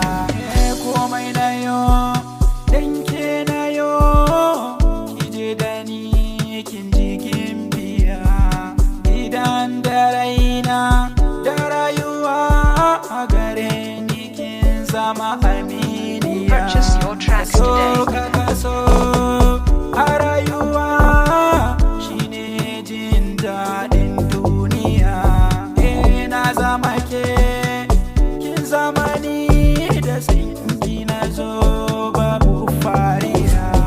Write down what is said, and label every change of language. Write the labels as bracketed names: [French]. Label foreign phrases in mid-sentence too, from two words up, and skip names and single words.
[Hausa] Ke komai na yo, dan ke na yo, ki je da ni, kin ji gimbiya. Idan da raina, da rayuwa a gare ni, kin zama aminiya. [English] Purchase your tracks Kaso today. [Hausa] ka kaso, a rayuwa shine jin daɗin duniya. Eh, na zama ke, kin zama ni, da sanki na zo babu fariya.